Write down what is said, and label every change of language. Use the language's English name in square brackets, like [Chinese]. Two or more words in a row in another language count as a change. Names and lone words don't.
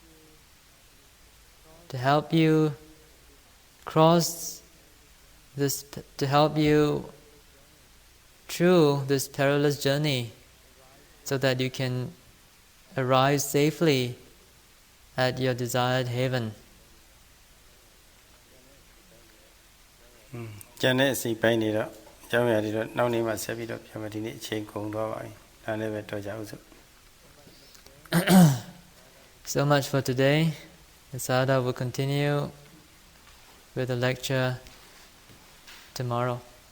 [English] to help you cross this, to help you through this perilous journey so that you can arrive safely at your desired haven. [Burmese] ကျန်တဲ့အစိပ်ပိုင်းတွေတော့အကြောင်းအရာတွေတော့နောက်နေ့မှဆက်ပြီးတော့ပြောမယ်ဒီနေ့အချိန်ကုန်သွားပါပြီ။ဒါလည်းပဲတော့ကြအောင်စို့ [English] So much for today. The Sayadaw will continue with the lecture tomorrow.